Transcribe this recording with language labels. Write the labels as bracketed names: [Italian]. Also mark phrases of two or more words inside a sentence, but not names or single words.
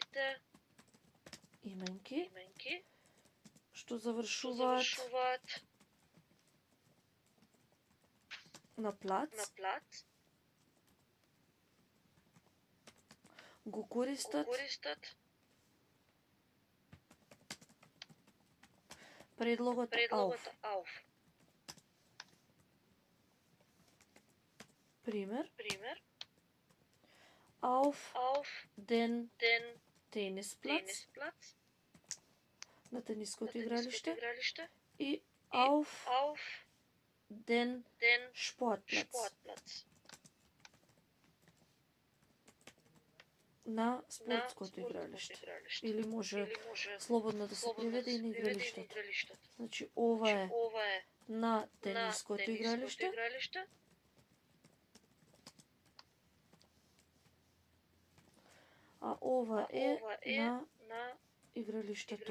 [Macedonian] именки што завршуваат на плац го користат предлогот auf. Пример. [German] Auf den Tennisplatz. [Macedonian] На тениското игралиште. [German] И auf den Sportplatz. [Macedonian] На спортското игралиште. Или може слободно да се преведе и на игралиштето. Значи, ова е на тениското игралиште. А ова е на игралиштето.